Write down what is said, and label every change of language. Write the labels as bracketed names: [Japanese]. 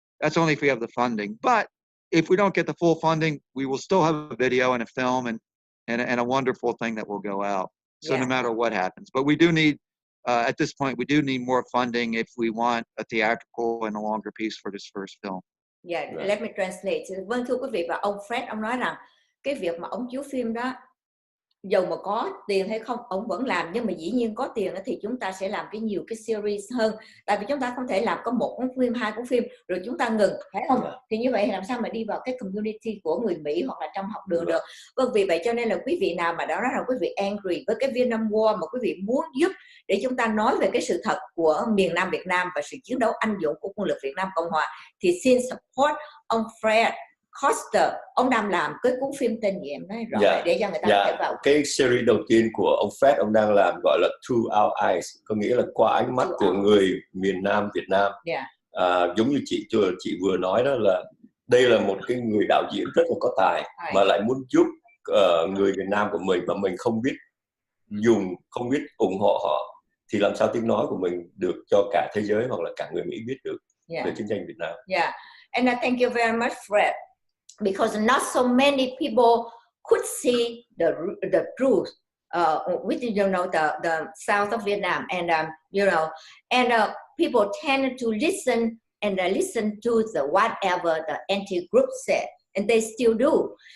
[English] That's only if we have the funding. But if we don't get the full funding, we will still have a video and a film and a wonderful thing that will go out. So no matter what happens, but we do need, at this point, we do need more funding if we want a theatrical and a longer piece for this first film. Yeah, let me translate. [Vietnamese] Vâng, thưa quý vị, và ông Fred, ông nói rằng cái việc mà ông chiếu phim đó, dầu mà có tiền hay không ông vẫn làm, nhưng mà dĩ nhiên có tiền thì chúng ta sẽ làm nhiều cái series hơn, tại vì chúng ta không thể làm có một cuốn phim, 2 cuốn phim rồi chúng ta ngừng, phải không? Thì như vậy làm sao mà đi vào cái community của người Mỹ hoặc là trong học đường được. Vâng, vì vậy cho nên là quý vị nào mà đó là quý vị angry với cái Vietnam War mà quý vị muốn giúp để chúng ta nói về cái sự thật của miền Nam Việt Nam và sự chiến đấu anh dũng của quân lực Việt Nam Cộng Hòa, thì xin support ông Fred Koster. Ông đang làm cái cuốn phim tên gì em nói rõ để cho người ta có thể vào. Cái series đầu tiên của ông Fred, ông đang làm gọi là Through Our Eyes, có nghĩa là qua ánh mắt của người miền Nam Việt Nam. Giống như chị vừa nói đó, là đây là một cái người đạo diễn rất là có tài mà lại muốn giúp người miền Nam của mình mà mình không biết không biết ủng hộ họ, thì làm sao tiếng nói của mình được cho cả thế giới hoặc là cả người Mỹ biết được về chiến tranh Việt Nam. [English] And thank you very much, Fred. Because not so many people could see the truth with the south of Vietnam, and people tend to listen to the whatever the anti-group said, and they still do.